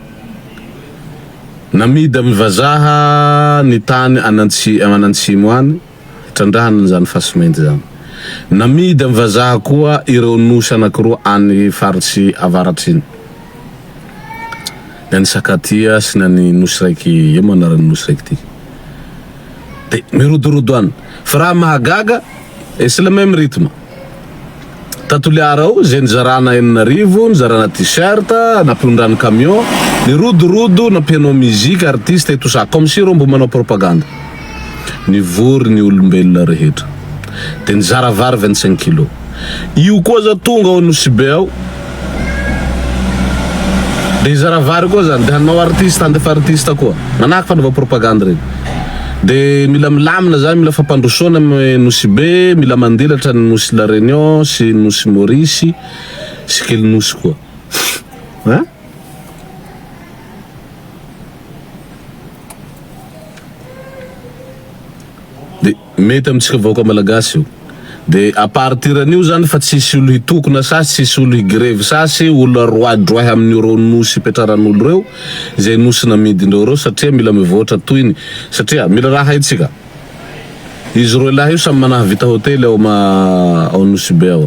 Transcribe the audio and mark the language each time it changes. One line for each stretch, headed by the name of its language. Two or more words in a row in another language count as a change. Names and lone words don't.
Malagasy: Namidy amy vazaha ny tany anantsimo any trandrahana zany fasimenty zany. Namidy amy vazaha koa ireo nosy anakiroa any faritsy avaratriny. Nany sakatia sy nany nosy raiky io anaran'ny nosy raiky ty. De mirodorodo any. Fa raha mahagaga
French: c'est le même rythme.
Malagasy: Tatoliara ao zay nizarana enina nizarana t-shirt, napiondrany camion, nirodorodo napianao
French: musique artiste et tout ça comme si
Malagasy: reo mbo manao propagande. Nivory ny olombelona rehetra. De nizara vary 25 kilo. Io koa za tonga ao Nosy be ao. De nizara vary koa zany de hanao artiste handefa artiste koa. Manahaka fanaova propagande regny. De mila milamina zany, mila fampandrosoana amy Nosy be, mila mandilatra ny Nosy La Réunion sy Nosy Maurice sy kely Nosy koa. De mety amitsika vahoaka malagasy io. De
French: à partir
Malagasy: an'io zany fa tsisy olo hitokona sasy, tsisy olo higrevy sasy, olo roadroahy amin'ny reo nosy petraran'olo reo, zay nosy namidindreo reo satria mila mivoatra toyiny. Satria mila raha haitsika. Izy reo lahy io samy manaha vita hotely ao Nosy be ao.